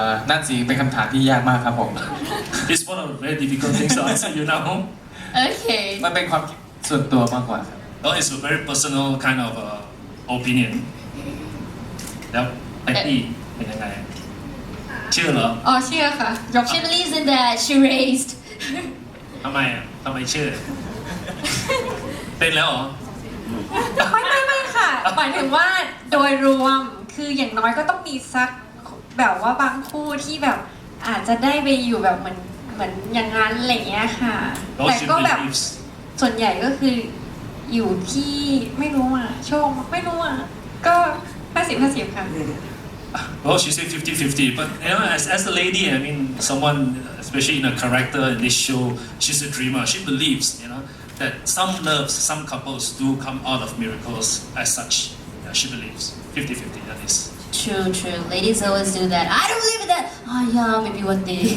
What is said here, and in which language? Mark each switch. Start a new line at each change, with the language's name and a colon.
Thai: นั่นสิเป็นคำถามที่ยากมากครับผม
English: It's one of the very difficult things to answer you know Okay.
Thai: มันเป็นความคิดส่วนตัวมากกว่าครับ
English: Well it's a very personal kind of opinion
Thai: แล้วไอตี้เป็นยังไงเชื่อเหรอ อ๋อเชื่อค่ะ
English: She believes in that. She raised.
Thai: ทำไมอ่ะทำไมเชื่อ เป็นแล้วเหรอ ไม่ค่ะหมายถึงว่าโดยรวมคืออย่างน้อยก็ต้องมีสักแบบว่าบางคู่ที่แบบอาจจะได้ไปอยู่แบบเหมือนอย่างนั้นอะไรอย่างเงี้ยค่ะ แต่ก็แบบส่วนใหญ่ก็คืออยู่ที่ไม่รู้อ่ะโชคไม่รู้อ่ะก็50-50ค่ะ
English: Well, she said 50-50, but as a lady, I mean, someone, especially in a character in this show, she's a dreamer. She believes, that some loves, some couples do come out of miracles as such. Yeah, she believes 50-50. That is. True. Ladies always do that. I don't believe in that. Oh yeah, maybe one day.